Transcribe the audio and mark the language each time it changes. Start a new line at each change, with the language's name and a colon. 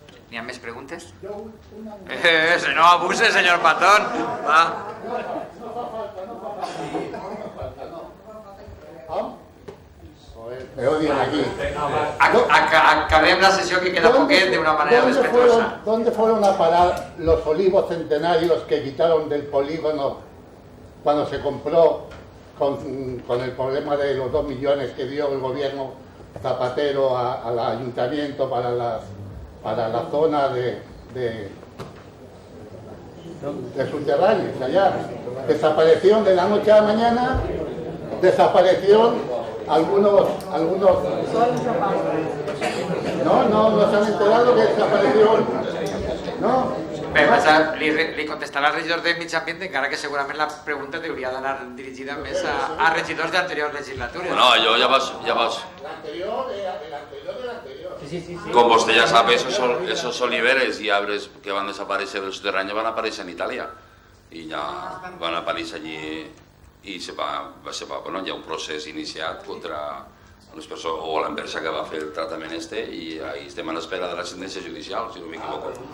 Catalan: N'hi ha més preguntes? No abuse, senyor Patón. Va.
Spanish: Me odian aquí.
Catalan: Acabem la sessió que queda poquet d'una manera respetuosa.
Spanish: ¿Dónde fueron a parar los olivos centenarios que quitaron del polígono cuando se compró con el problema de los 2 millones que dio el gobierno Zapatero al ayuntamiento para la zona de subterráneos allá? Desaparecieron de la noche a la mañana, desaparecieron algunos... No se han enterado que desaparecieron, no?
Catalan: Bé, li contestarà al regidor de Mig Ambient, encara que segurament la pregunta hauria d'anar dirigida més a regidors d'anteriors legislatures. No, jo ja vas... Com vostè ja sap, esos oliveres i arbres que van desaparèixer del soterrani van aparèixer en Itàlia i ja van aparèixer allí i hi ha un procés iniciat contra les persones o l'empresa que va fer el tractament i estem a l'espera de la sentència judicial, si no m'equivoco.